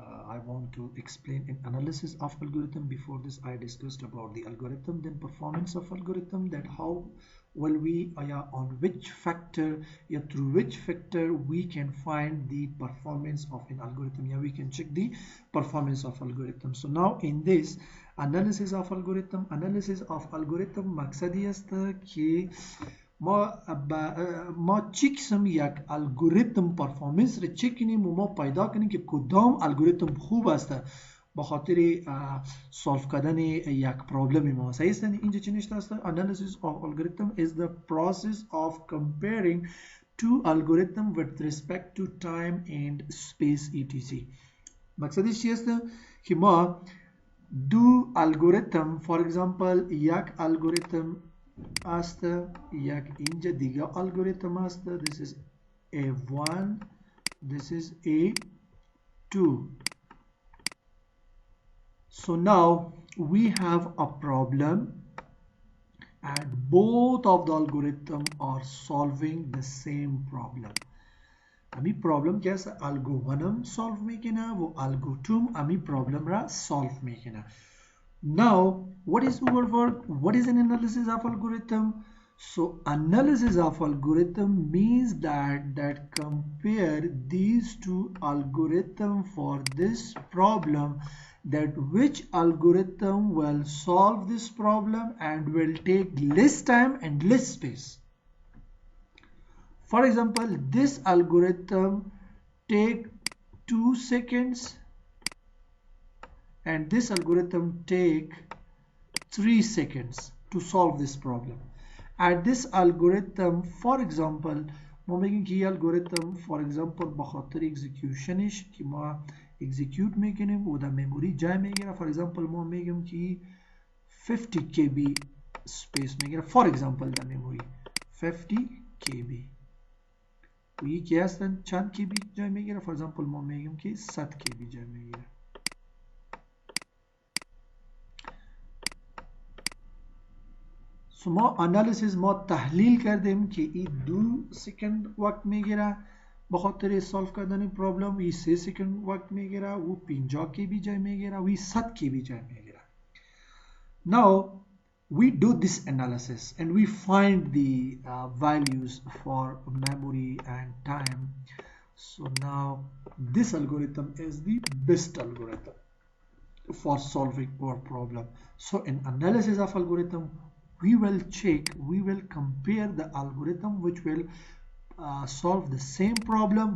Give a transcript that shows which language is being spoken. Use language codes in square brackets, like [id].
[en] I want to explain an analysis of algorithm. Before this I discussed about the algorithm, then performance of algorithm, that how will we on which factor, through which factor we can find the performance of an algorithm, we can check the performance of algorithm. So now in this analysis of algorithm [fa] مقصد است که ما چی قسم یک الگوریتم پرفورمنس رو چک کنیم و ما پیدا کنیم که کدام الگوریتم خوب است به خاطر سولف کردن یک پرابلم ما. صحیح است؟ اینجا چی نشته است؟ [en] analysis of algorithm is the process of comparing two algorithm with respect to time and space etc. [fa] مقصدش چی است که ما دو الگوریتم، فور ایگزامپل یک الگوریتم است، یک اینجا دیگه الگوریتم است. [en] this is A1, this is A2. So now we have a problem and both of the algorithm are solving the same problem. [fa] امی پرابلم که است الگو 1 solve میکنه و الگو 2 امی پرابلم را solve میکنه. [en] Now what is our work? What is an analysis of algorithm? So analysis of algorithm means that compare these two algorithm for this problem, that which algorithm will solve this problem and will take less time and less space. For example, this algorithm take 2 seconds and this algorithm take 3 seconds to solve this problem. And this algorithm, for example, [fa] ما میگیم که این algorithm for example بخاطر executionش که ما execute میکنیم و در memory جای میگیره. for example ما میگیم که 50 KB space میگیره for example در memory 50 KB و یکی هستن چند KB جای میگیره. for example ما میگیم که 100 KB جای میگیره. سو ما انالیسیس ما تحلیل کردیم که این 2 سکند وقت میگیره به خاطر سولف کردن پرابلم، این 3 سکند وقت میگیره و 50 KB جای میگیره و 100 KB جای میگیره. [en] Now we do this analysis and we find the values for memory and time. So now this algorithm is the best algorithm for solving our problem. So in analysis of algorithm we will check, we will compare the algorithm which will solve the same problem.